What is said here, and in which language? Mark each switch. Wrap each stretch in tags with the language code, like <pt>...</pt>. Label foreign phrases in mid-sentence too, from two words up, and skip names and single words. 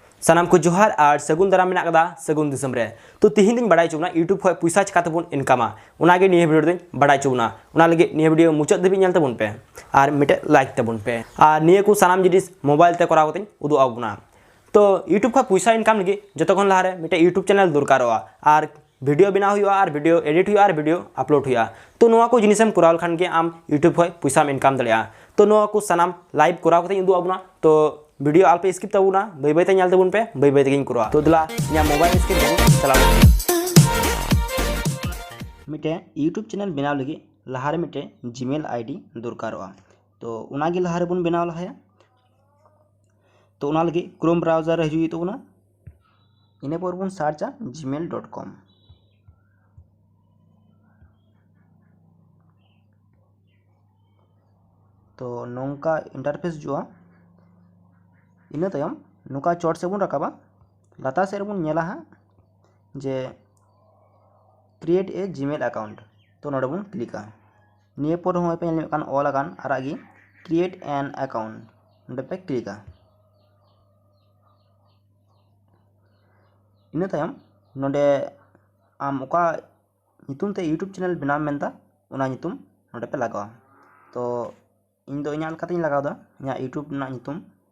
<sat>सानाम को जोहार और सगुन दाराम मेना कदा सगुन दिसम रे तो तिहिन दिन बड़ाई चुना यूट्यूब खय पैसा चिका तबन इनकामा उनागे निये वीडियो दिन बड़ाई चुना उना लगे निये वीडियो मुचाद दबि नेल तबन पे और मिटे लाइक तबन पे और निये को सानाम जिनिस मोबाइल ते कराव कते उदु आबुना तो यूट्यूब खय पैसा इनकाम लगे जतो खन लाहारे मिटे</sat> <en>YouTube channel</en> <sat>दरकारोआ और वीडियो बनाव हुआ और</sat> <en>video edit</en> <sat>हुआ और</sat> <en>video upload</en> <sat>हुआ तो नोआ को जिनिसम कराव खान के आम यूट्यूब खय पैसा इनकाम दलिया तो नोआ को सानाम लाइव कराव कते उदु आबुना तो वीडियो आलपे स्किप तबुना बै बै ते ᱧᱮᱞ तबुन पे बै बै तेगिन करा तो दिला nya</sat> <en>mobile screen</en> <sat>तबुन चलाव मिटे</sat> <en>YouTube channel</en> <sat>बनाव लगी लहारे मिटे</sat> <en>Gmail ID</en> <sat>दरकारोआ तो उनागे लहारे बन बनाव लहाया तो उना लगी</sat> <en>Chrome browser</en> <sat>हजुई तबुना इने पर बन सर्चा gmail.com तो नोंका इंटरफेस जुआ इना तयम नुका चोट से बन रकाबा लाता से बन नेला हा जे</sat> <en>create a Gmail account</en> <sat>तो नोडे बन क्लिका निये पर होय पे नेल कान ऑल अकान आरागी</sat> <en>create an account</en> <sat>नोडे पे क्लिका इना तयम नोडे आम ओका नितुम ते</sat> <en>YouTube channel</en> <sat>बनाव मेनता उना नितुम नोडे पे लगावा तो इन दो इना लकाते लगाव दा इना यूट्यूब ना नितुम</sat>